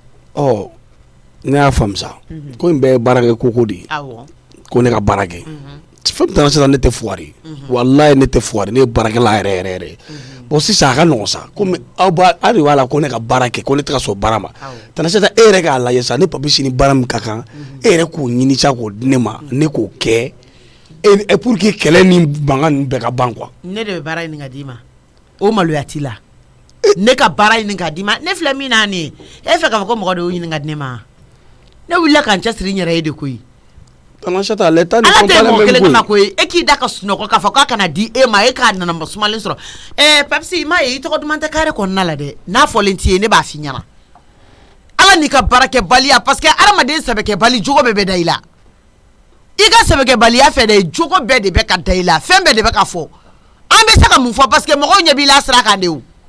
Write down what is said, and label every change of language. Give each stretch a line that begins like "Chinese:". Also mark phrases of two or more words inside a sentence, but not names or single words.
Bambara: ne y'a faamu sa ko in bɛɛ ye baarakɛ koko de ye ko ne ka baara kɛ fɛn min Tana Sata ne tɛ fugari walayi ne tɛ fugari ne ye baarakɛla yɛrɛ bon sisan a ka nɔgɔn sa komi aw de b'a la ko ne ka baara kɛ ko ne tɛ ka sɔn baara ma Tana Sata e yɛrɛ k'a lajɛ sa ne Papisi ni baara min ka kan e yɛrɛ k'o ɲini sa k'o di ne ma ne k'o kɛ
French: et pour que
Bambara: kɛlɛ ni mankan ninnu bɛɛ ka ban quoi ne de bɛ baara ɲini ka d'i ma o maloya t'i la ne ka baara ɲini ka d'i ma ne filɛ min na nin ye e fɛ k'a fɔ ko mɔgɔ de y'o ɲini ka di ne ma ne wulila ka n cɛsiri n yɛrɛ ye de koyi
French: Tana Sata l'état ne comprend pas
Bambara: mɔgɔ kelen kama koyi e k'i da ka sunɔgɔ k'a fɔ k'a kana di e ma e k'a nana sumalen sɔrɔ Papisi i m'a ye i tɔgɔ duman tɛ kare kɔnɔna la dɛ n'a fɔlen t'i ye ne b'a f'i ɲɛna ala n'i ka baarakɛbaliya
French: parce que
Bambara: adamaden sɛbɛkɛbali jogo bɛɛ bɛ da i la i ka sɛbɛkɛbaliya fɛ dɛ jogo bɛɛ de bɛ ka da i la fɛn bɛɛ de bɛ ka fɔ an bɛ se ka mun fɔ
French: parce que
Bambara: mɔgɔw ɲɛ b'i la sira kan de o